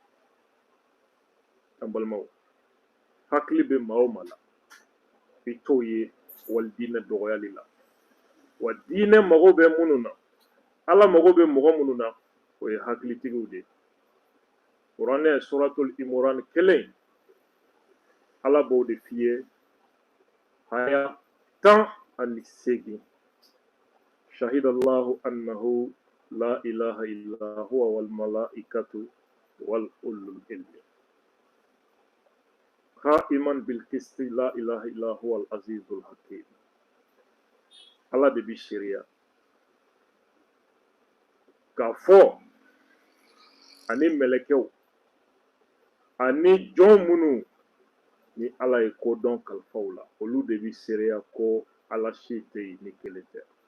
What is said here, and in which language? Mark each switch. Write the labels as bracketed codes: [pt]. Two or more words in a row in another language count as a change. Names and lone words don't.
[bm] an balimaw hakili bɛ maa o maa la i t'o ye wali diinɛ dɔgɔyali la wa diinɛ mago bɛ minnu na ala mago bɛ mɔgɔ minnu na o ye hakilitigiw de ye kuranɛ suratul imran 1 ala b'o de f'i ye aya 18 [ar] شهد الله أنه لا إله إلا هو والملائكة وأولو العلم قائما بالقسط لا إله إلا هو العزيز الحكيم [bm] ala de bi sharia k'a fɔ ani mɛlɛkɛw ani jɔn minnu ni ala ye kodɔn kalifaw la olu de bi seereya ko ala si tɛ yen ni kelen tɛ